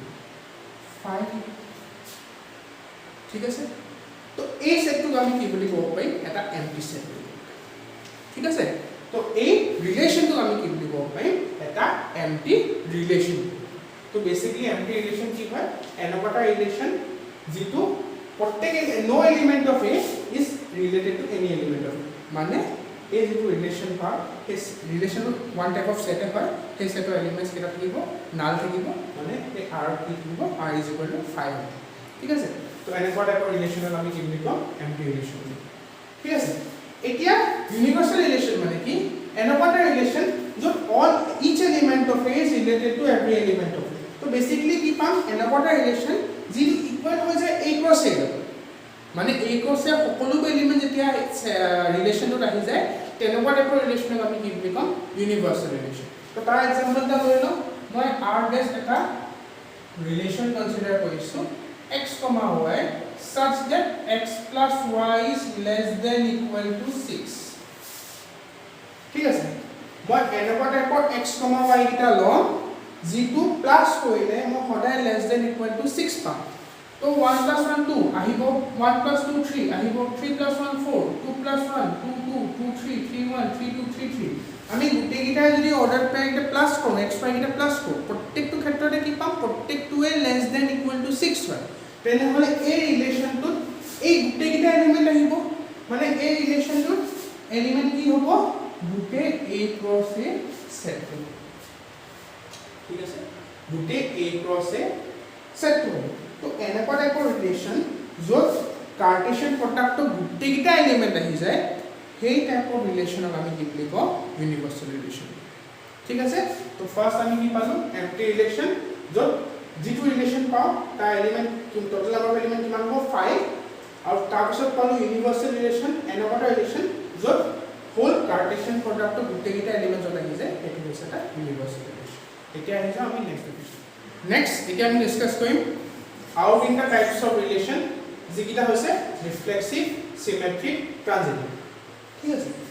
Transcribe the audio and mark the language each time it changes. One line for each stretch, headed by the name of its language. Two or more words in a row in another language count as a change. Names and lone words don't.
Assamese: 5 ঠিক আছে তো এই সেটটো আমি কি বুলি ক'ব পাৰি এটা
English: empty set
Assamese: ঠিক আছে তো এই ৰিলেশনটো আমি কি বুলি ক'ব পাৰি এটা
English: empty relation
Assamese: তো বেসিক্যালি
English: empty relation
Assamese: কি হয় এনেকুৱা ৰিলেশন যেটো প্ৰত্যেক
English: no element of A is related to any element of A
Assamese: মানে এই যেটো ৰিলেশন পাৰ এই ৰিলেশন
English: one type of set
Assamese: হয় সেই সেটৰ এলিমেন্টস কেটা থাকিব নাল থাকিব মানে এই R কি থাকিব R is
English: equal to 5
Assamese: ঠিক আছে তো এনেকুৱা টাইপৰ ৰিলেশনক আমি কি বুলি কওঁ
English: empty relation
Assamese: ঠিক আছে এতিয়া
English: universal relation
Assamese: মানে কি এনেকুৱা এটা ৰিলেশন য'ত
English: all each element of A is related to every element of A
Assamese: তো বেসিক্যালি কি পাম এনেকুৱা এটা ৰিলেশন যি ইকুৱেল হৈ যায় A ক্ৰস A মানে A ক্ৰস A সকলো এলিমেন্ট যেতিয়া ৰিলেশনটোত আহি যায় তেনেকুৱা টাইপৰ ৰিলেশনক আমি কি বুলি কম
English: universal relation
Assamese: তো তাৰ এক্সাম্পল এটা লৈ লওঁ মই R বেস এটা ৰিলেশন কনসিডাৰ কৰিছো
English: x, y such that x plus y is less than equal to 6
Assamese: ঠিক আছে মই এনেকুৱা টাইপৰ x, y কিটা লম যেটো প্লাস কৰিলে মই সদায়
English: less than equal to 6
Assamese: পাম তো
English: 1 plus 1 2
Assamese: আহিব
English: 1 plus 2 3
Assamese: আহিব
English: 3 plus 1 4 2 plus 1 2 2 2 3 3
Assamese: 1 3 2 3 3 আমি গুটেকিটা যদি
English: order pair
Assamese: কিটা প্লাস কৰো x y কিটা প্লাস কৰো প্ৰত্যেকটো ক্ষেত্ৰতে কি পাম প্ৰত্যেকটোৱে
English: less than equal to 6
Assamese: হয় তেনেহলে এই ৰিলেশনটোত এই গুটেকিটা এলিমেন্ট আহিব মানে এই ৰিলেশনটোত এলিমেন্ট কি হ'ব গোটে A ক্রস A সেট কৰিব ঠিক আছে গোটে A ক্রস A সেট কৰিব তো এনেকুৱা টাইপৰ ৰিলেশন য'ত কাৰ্টেशिয়ান প্ৰডাক্টৰ গোটেইটা এলিমেন্ট আহি যায় সেই টাইপৰ ৰিলেশনক আমি কি বুলি কওঁ
English: universal relation
Assamese: ঠিক আছে তো ফাৰ্স্ট আমি কি পালো এম্পটি ৰিলেশন য'ত যেটো ৰিলেশন পাও তাৰ এলিমেন্ট
English: total number of element
Assamese: কিমান হ'ব 5 আৰু তাৰ পিছত পালো
English: universal relation
Assamese: এনেকুৱা ৰিলেশন য'ত
English: whole Cartesian
Assamese: প্ৰডাক্টৰ গোটেইটা এলিমেন্ট য'ত আহি যায় এটো হৈছে এটা
English: universal relation
Assamese: এতিয়া আহি যাও আমি নেক্সট এতিয়া আমি ডিসকাস কৰিম আৰু তিনটা
English: types of relation
Assamese: যিকিটা হৈছে
English: reflexive symmetric transitive
Assamese: ঠিক আছে